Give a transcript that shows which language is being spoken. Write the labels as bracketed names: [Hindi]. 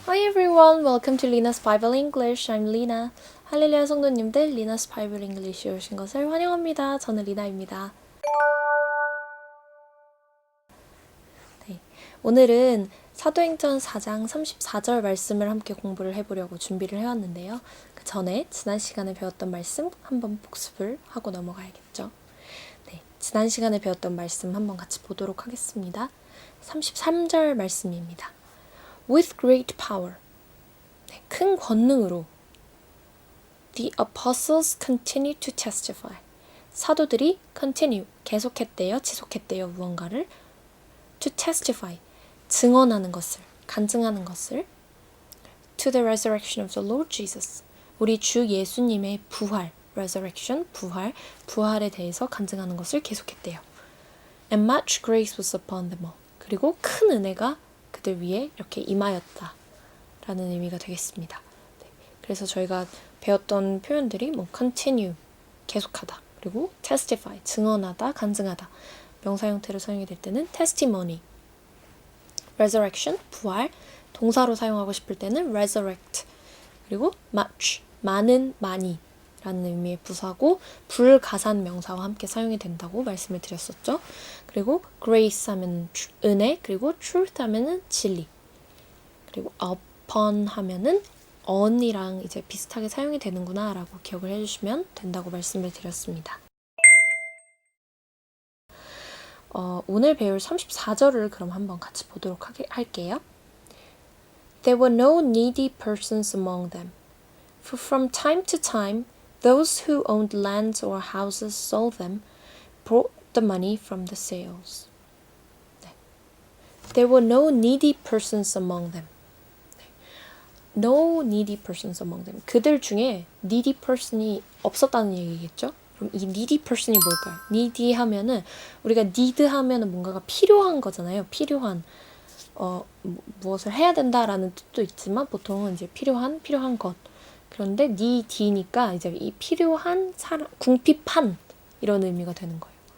[English] everyone, welcome to Lina's Bible English. I'm Lina. [Korean] 할렐루야 성도님들, Lina's Bible English에 오신 것을 환영합니다. 저는 리나입니다. 네, 오늘은 사도행전 4장 34절 말씀을 함께 공부를 해보려고 준비를 해왔는데요. 그 전에 지난 시간에 배웠던 말씀 한번 복습을 하고 넘어가야겠죠. 네, 지난 시간에 배웠던 말씀 한번 같이 보도록 하겠습니다. 33절 말씀입니다. [English] With great power, [Korean] 네, 큰 권능으로 [English] The apostles continue to testify. [Korean] 사도들이 [English] continue, [Korean] 계속했대요, 지속했대요, 무언가를 [English] to testify, [Korean] 증언하는 것을, 간증하는 것을 [English] to the resurrection of the Lord Jesus. [Korean] 우리 주 예수님의 부활, resurrection, 부활에 대해서 간증하는 것을 계속했대요. [English] And much grace was upon them all. [Korean] 그리고 큰 은혜가 그들 위에 이렇게 임하였다 라는 의미가 되겠습니다. 네, 그래서 저희가 배웠던 표현들이 뭐 continue, 계속하다, 그리고 testify, 증언하다, 간증하다. 명사 형태로 사용이 될 때는 testimony, resurrection, 부활, 동사로 사용하고 싶을 때는 resurrect, 그리고 much, 많은, 많이 라는 의미의 부사고 불가산 명사와 함께 사용이 된다고 말씀을 드렸었죠. 그리고 grace 하면 은혜, 그리고 truth 하면은 진리, 그리고 upon 하면은 on이랑 이제 비슷하게 사용이 되는구나 라고 기억을 해주시면 된다고 말씀을 드렸습니다. 오늘 배울 34절을 그럼 한번 같이 보도록 할게요. [English] There were no needy persons among them, for from time to time those who owned lands or houses sold them, brought the money from the sales. [Korean] 네. [English] There were no needy persons among them. No needy persons among them. [Korean] 그들 중에 needy person이 없었다는 얘기겠죠? 그럼 이 needy person이 뭘까요? needy 하면은 우리가 need 하면은 뭔가가 필요한 거잖아요. 필요한 무엇을 해야 된다라는 뜻도 있지만 보통은 이제 필요한 것. 그런데 needy니까 이제 이 필요한 사람, 궁핍한 이런 의미가 되는 거예요.